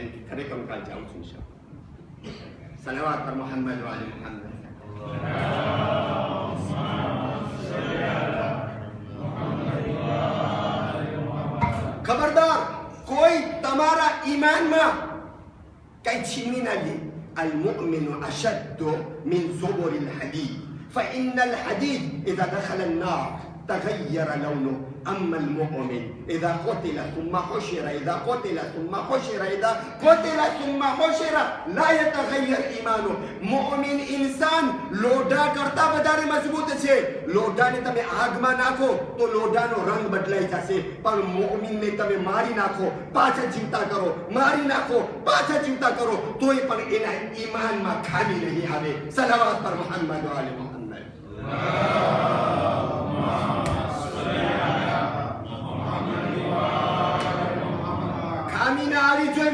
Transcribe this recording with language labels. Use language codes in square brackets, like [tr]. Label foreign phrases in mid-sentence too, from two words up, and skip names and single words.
[gu] એમ કે ખરેખર હું કાલ જાઉં છું. સલાવત પર મોહમ્મદ વાલી મોહમ્મદ. ખબરદાર, કોઈ તમારા ઈમાનમાં કઈ છીનવી ના લે. [ar] المؤمن أشد من زبر الحديد فإن الحديد إذا دخل النار تغير لونه. أما المؤمن إذا قتل ثم حشر إذا قتل ثم حشر إذا قتل ثم حشر لا يتغير إيمانه. [gu] મુઅમિન ઇન્સાન લોઢા કરતા વધારે મજબૂત છે. લોઢાને તમે આગમાં નાખો તો લોઢાનો રંગ બદલાઈ જશે, પણ મુઅમિનને તમે મારી નાખો, પાછા જીવતા કરો, મારી નાખો, પાછા જીવતા કરો, તોય પણ એના ઈમાનમાં ખામી નહીં આવે. સલાવત પર મોહમ્મદ વાલે મોહમ્મદ. ખામી ના આવી જોઈએ.